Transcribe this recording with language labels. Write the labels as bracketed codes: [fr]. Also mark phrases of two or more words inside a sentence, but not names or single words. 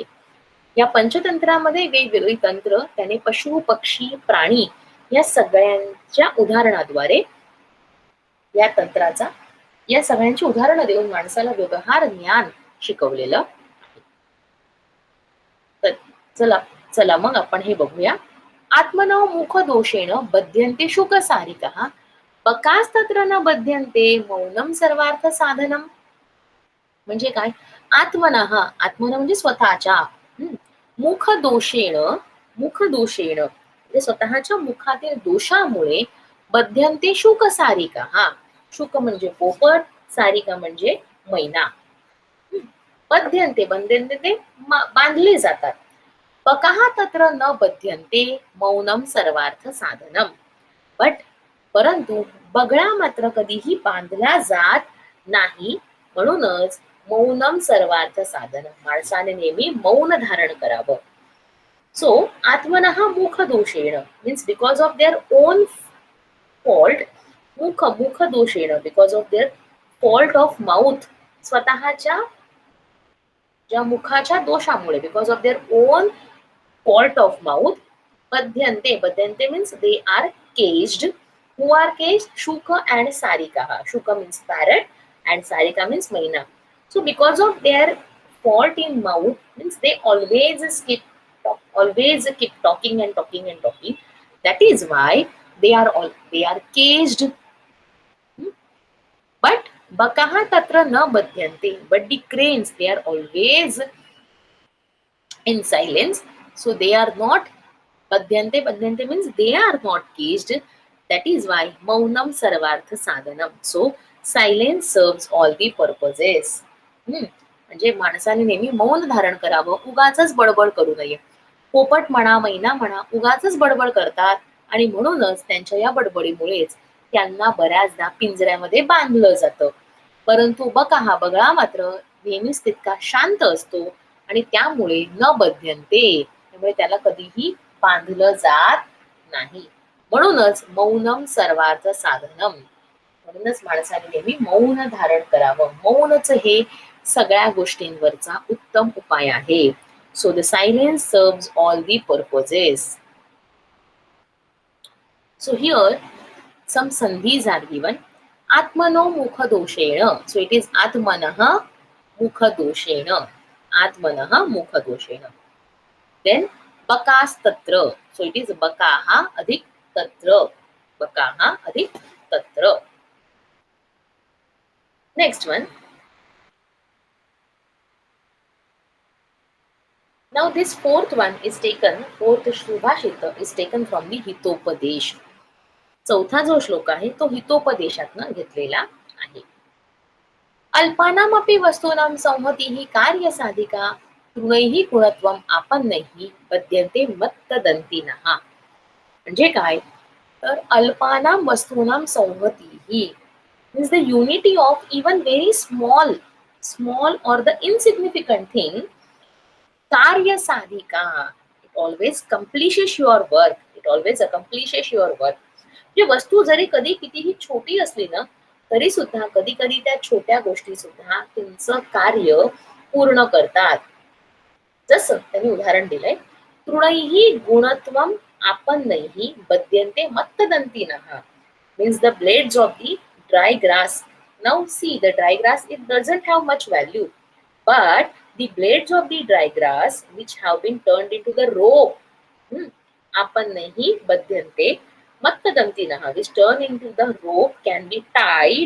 [mr] या पंचतंत्रामध्ये वेगवेगळी तंत्र त्याने पशु, पक्षी, प्राणी या सगळ्यांच्या उदाहरणाद्वारे या सगळ्यांची उदाहरणं देऊन माणसाला व्यवहार ज्ञान शिकवलेलं आहे. तर चला मग आपण हे बघूया. [sa] आत्मनो मुख दोषेण बध्यन्ते शुक सारिकः, पकास्तत्र न बध्यन्ते मौनम सर्वार्थ साधनम. [mr] म्हणजे काय, [sa] आत्मनः, आत्मन [mr] म्हणजे स्वतःच्या, [sa] मुख दोषेण [mr] म्हणजे स्वतःच्या मुखातील दोषामुळे [sa] बध्यन्ते शुक सारिकः, [mr] शुक म्हणजे पोपट, सारिका म्हणजे मैना. बध्यन्ते ते बांधले जातात. [sa] पकः तत्र न बध्यन्ते मौनम सर्वार्थ साधनम, [mr] बट परंतु बगळा मात्र कधीही बांधला जात नाही. म्हणूनच [sa] मौनम सर्वार्थ साधन, [mr] माणसाने नेहमी मौन धारण करावं. [en] सो [sa] आत्मनः मुख दोषेण [en] means because of their own fault, [sa] मुख दोषेण [en] because of their fault of mouth, [mr] स्वतःच्या ज्या मुखाच्या दोषामुळे, [en] because of their own fault of mouth, बध्यन्ते means they are caged. Who are caged? Shuka and Sarika. Shuka means parrot and Sarika means Maina. So because of their fault in mouth, means they always keep talking and talking and talking. That is why they are caged. [sa] But बकाः तत्र न बध्यन्ते, [en] but the cranes, they are always in silence, so they are not badhyante means they are not caged. That is why [sa] मौनम् सर्वार्थ साधनम्, [en] so silence serves all the purposes. [mr] म्हणजे माणसाने नेहमी मौन धारण करावं, उगाचच बडबड करू नये. पोपट म्हणा, मैना म्हणा, उगाचच बडबड करतात आणि म्हणूनच त्यांच्या या बडबडीमुळेच त्यांना बऱ्याचदा पिंजऱ्यामध्ये बांधलं जातं. परंतु बगळा मात्र नेहमीच तितका शांत असतो आणि त्यामुळे न बध्यन्ते, त्यामुळे त्याला कधीही बांधलं जात नाही. म्हणूनच मौनम सर्वार्थ साधनम, म्हणूनच माणसाने नेहमी मौन धारण करावं. मौनच हे सगळ्या गोष्टींवरचा उत्तम उपाय आहे. [en] so the silence serves all the purposes. so here some sandhis are given. [sa] आत्मनो मुख दोषेण, [en] so it is [sa] आत्मनः मुख दोषेण, आत्मनः मुख दोषेण. Then बकास् तत्र, [en] so it is [sa] बकाः अधिक तत्र, बकाः अधिक तत्र. [en] Next one. Now this fourth Shubhashita is taken from the Hitopadesh. [mr] चौथा जो श्लोक आहे तो हितोपदेशातनं घेतलेला आहे. [sa] अल्पानामपि वस्तूनां संहतिः कार्य साधिका तृणैः गुणत्वम् आपन्नैः बध्यन्ते मत्तदन्तिनः. [mr] म्हणजे काय, तर [sa] अल्पानां वस्तूनां संहतिः [en] means the unity of even very small or the insignificant thing. [sa] कार्य साधिका, [en] it always accomplishes your work, it always accomplishes your work. [mr] म्हणजे वस्तू जरी कधी कितीही छोटी असली ना, तरी सुद्धा कधी कधी त्या छोट्या गोष्टी सुद्धा तुमचं कार्य पूर्ण करतात. जसं त्यांनी उदाहरण दिलंय, [sa] तृणैः गुणत्वम आपन्नैः बध्यन्ते मत्तदन्तिनः, [en] means the blades of the dry grass. Now see, the dry grass, it doesn't have much value, but the blades of the dry grass which have been turned into the rope, [sa] आपन्नैः बध्यन्ते mattadantinah, [en] which turn into the rope, can be tied.